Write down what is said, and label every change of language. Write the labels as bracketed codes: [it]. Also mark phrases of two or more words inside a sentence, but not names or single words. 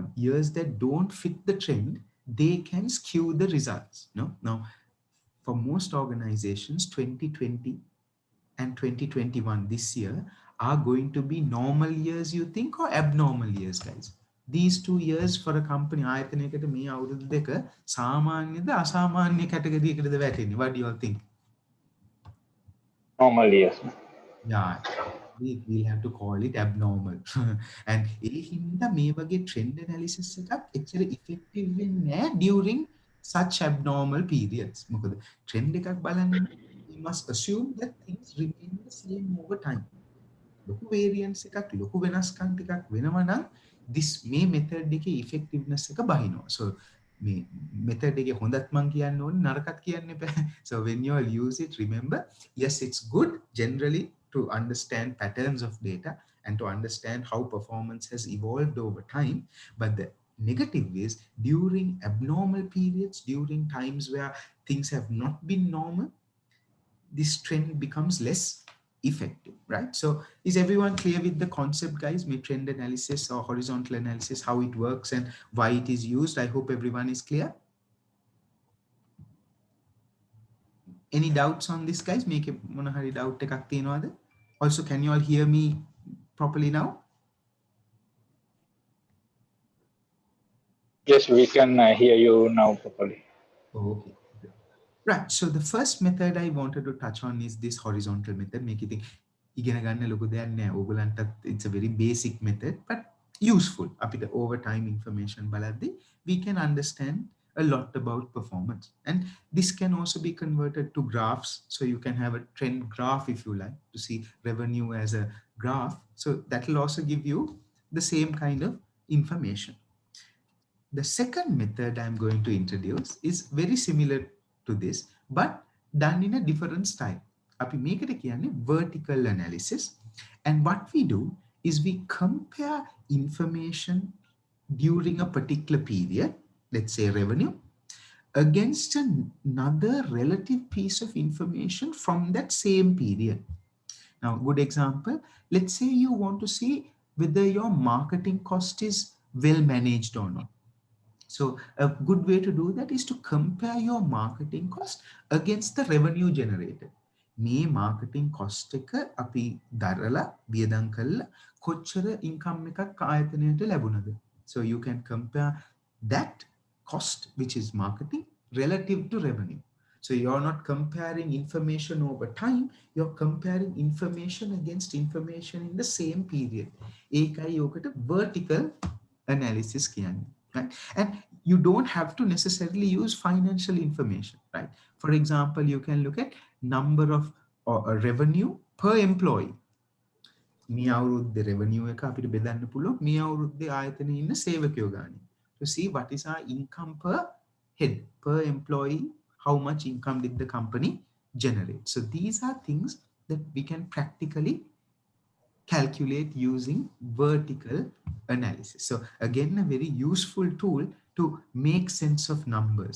[en] Years that don't fit the trend, they can skew the results. No, now for most organizations, 2020 and 2021 this year are going to be normal years, you think, or abnormal years, guys? These 2 years for a company, [si] ආයතනයකට මේ අවුරුදු දෙක සාමාන්‍යද අසාමාන්‍ය කැටගරියකටද වැටෙන්නේ? [en] What do you all think? Normal, yes. Yeah, we'll have to call it abnormal. [si] And ඒ හින්දා මේ වගේ [en] trend analysis [si] එකක් එච්චර effective වෙන්නේ නැහැ [en] during such abnormal periods. [si] මොකද trend එකක් බලන්න, [en] we must assume that things remain the same over time. [si] ලොකු variance එකක්, ලොකු වෙනස්කම් ටිකක් වෙනවා නම් this මේ method එකේ effectiveness එක බහිනවා. So මේ method එකේ හොඳත් මං කියන්න ඕනේ, නරකත් කියන්න එපා. [en] So when you all use it, remember, yes, it's good generally to understand patterns of data and to understand how performance has evolved over time. But the negative is during abnormal periods, during times where things have not been normal, this trend becomes less effective, right? So is everyone clear with the concept, guys? May trend analysis or horizontal analysis, how it works and why it is used? I hope everyone is clear. Any doubts on this, guys? Make it [si] මොනහරි doubt එකක් තියෙනවද? [en] Also, can you all hear me properly now? Yes, we can hear you now properly. Okay. Right. So the first method I wanted to touch on is this horizontal method. Make it [si] ඉගෙන ගන්න ලොකු දෙයක් නෑ. ඕගලන්ටත් [en] it's a very basic method, but useful. අපිට over time information බලද්දී we can understand a lot about performance. And this can also be converted to graphs. So you can have a trend graph if you like to see revenue as a graph. So that will also give you the same kind of information. The second method I'm going to introduce is very similar to this, but done in a different style. [si] අපි මේකට කියන්නේ [en] vertical analysis. And what we do is we compare information during a particular period, let's say revenue, against another relative piece of information from that same period. Now, good example, let's say you want to see whether your marketing cost is well managed or not. So a good way to do that is to compare your marketing cost against the revenue generated. [si] මේ [en] marketing cost [si] එක අපි දරලා වියදම් කළා කොච්චර income එකක් ආයතනයට ලැබුණද. [en] So you can compare that cost, which is marketing, relative to revenue. So you're not comparing information over time, you're comparing information against information in the same period. [si] ඒකයි ඔකට [en] vertical analysis [si] කියන්නේ. [en] Right? And you don't have to necessarily use financial information, right? For example, you can look at number of revenue per employee. [si] මේ අවුරුද්දේ revenue එක අපිට බෙදන්න පුළුවන් මේ අවුරුද්දේ ආයතනයේ ඉන්න සේවකයෝ ගානේ. [en] To see what is our income per head, per employee, how much income did the company generate. So these are things that we can practically calculate using vertical analysis. So again, a very useful tool to make sense of numbers.